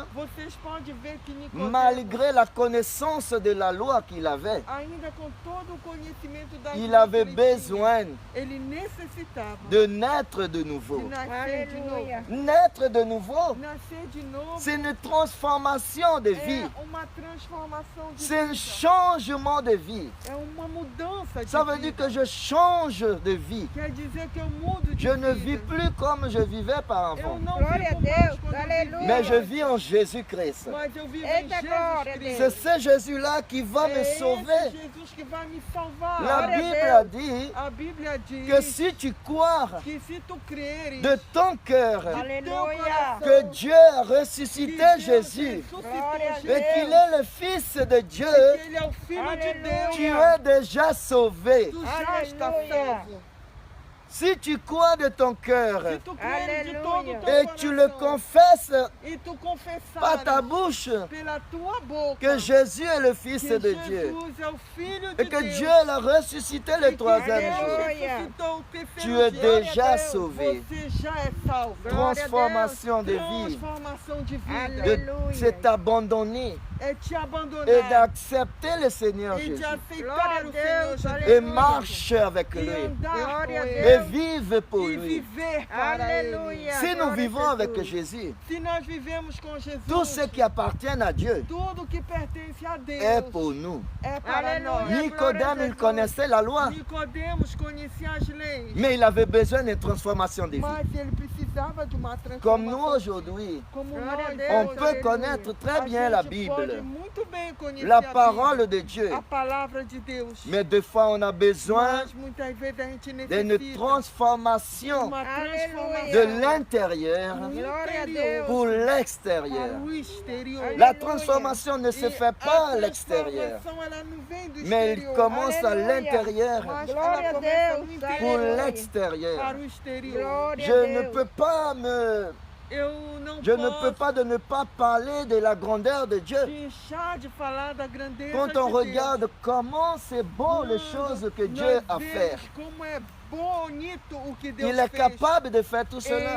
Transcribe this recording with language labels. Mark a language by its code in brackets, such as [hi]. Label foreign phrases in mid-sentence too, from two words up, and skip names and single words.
[pt] Vocês podem ver que Nicodemo, [fr] malgré la connaissance de la loi qu'il avait, [pt] ainda com todo o conhecimento da [fr] il [pt] lei [fr] avait [pt] que ele tinha, [fr] besoin ele necessitava de naître de de nouveau. [pt] nascer de novo. Aleluia. [fr] Naître de nouveau, [pt] Nascer de novo [fr] c'est une transformation de vie. [pt] é uma transformação de [fr] C'est un [pt] vida. [fr] changement de vie. [pt] É uma mudança de [fr] Ça veut dire [pt] vida. [fr] que je change de vie. [pt] Quer dizer que eu mudo de [fr] Je ne [pt] vida. [fr] vis plus comme je vivais par [pt] Eu [fr] avant. [pt] não Glória a vivo mais Deus, quando eu aleluia. vivia [fr] Mais je [pt] antes, [fr] vis en Jésus-Christ. [pt] mas eu vivo Eita, em glória a Jesus [fr] C'est [pt] Cristo. [fr] ce Jésus-là qui va me [pt] É [fr] sauver. [pt] esse Jesus que vai me salvar. [fr] La [pt] Glória a [fr] Bible [pt] Deus. [fr] a dit [pt] A Bíblia diz [fr] que si tu crois [pt] que se tu creres [fr] de ton cœur [pt] Aleluia. [fr] que Dieu a [pt] que [fr] ressuscité [pt] Deus [fr] Jésus [pt] ressuscitou Glória a Jesus, [fr] et qu'il est le Fils de Dieu, [pt] que Ele é o Filho de Aleluia. [fr] tu [pt] Deus, [fr] es déjà sauvé. [pt] tu já está Aleluia. salvo. [fr] Si tu crois de ton cœur [pt] Se tu creres de todo o Aleluia. teu [fr] et tu le [pt] coração [fr] confesses [pt] e tu [fr] par ta [pt] confessares [fr] bouche [pt] pela tua boca [fr] que Jésus est le Fils [pt] que [fr] de Dieu [pt] Jesus é o Filho de [fr] et que [pt] Deus, [fr] Dieu l'a ressuscité le [pt] e que [fr] troisième [pt] Deus [fr] jour, [pt] Aleluia. ressuscitou o [fr] tu [pt] terceiro [fr] es [pt] dia, [fr] déjà [pt] Deus. [fr] sauvé. [pt] você já é salvo. [fr] Transformation de vie, [pt] Transformação de vida. Aleluia. [fr] c'est t'abandonner [pt] É te abandonar [fr] et d'accepter le Seigneur [pt] e de [fr] Jésus [pt] aceitar Glória a o Senhor Deus, Jesus et aleluia. [fr] marche avec [pt] e [fr] lui [pt] andar Glória com a Ele [fr] et [pt] Deus. [fr] vive pour [pt] e [fr] lui. [pt] viver para Aleluia. [fr] Si nous [pt] Glória a [fr] vivons [pt] Jesus. [fr] avec Jésus, [pt] Ele. Se nós vivemos com Jesus, [fr] tout ce qui appartient à Dieu [pt] tudo que pertence a Deus [fr] est pour nous. [pt] é para Aleluia. nós. Glória a [fr] Nicodème, il [pt] Jesus. [fr] connaissait la loi, [pt] Nicodemos conhecia as leis, [fr] mais il avait besoin d'une transformation de vie. [pt] mas ele precisava de uma transformação. [fr] Comme nous aujourd'hui, [pt] Como Glória a nós, Deus, [fr] on [pt] hoje, [fr] peut [pt] aleluia. [fr] connaître très [pt] a [fr] bien la [pt] gente pode [fr] Bible, [pt] muito bem conhecer [fr] la [pt] a Bíblia, [fr] parole de Dieu, [pt] a palavra de Deus. [fr] mais des fois on a besoin [pt] Mas muitas vezes a gente [fr] d'une [pt] necessita [fr] transformation [pt] uma transformação [fr] de l'intérieur [pt] do Glória a interior Deus. [fr] pour [pt] para [fr] l'extérieur. [pt] o exterior. [fr] La Alléluia. transformation ne se [pt] E [fr] fait pas à [pt] a [fr] l'extérieur, [pt] transformação, ela não vem do [fr] mais elle [pt] exterior, [fr] commence à Alléluia. l'intérieur [pt] mas Glória ela a começa Deus, no [fr] pour [pt] interior [fr] Alléluia. l'extérieur. [pt] para o exterior. Glória a [fr] Je ne [pt] Deus. [fr] peux pas me [pt] Eu não [fr] Je ne peux [pt] posso [fr] pas de ne pas parler de la grandeur de Dieu. [pt] deixar de falar da grandeza [fr] Quand on [pt] de Deus. [fr] regarde comment c'est beau les choses que Dieu [pt] Nós [fr] a fait, [pt] vemos como é bonito o que Deus [fr] il est [pt] fez. [fr] capable de faire tout cela.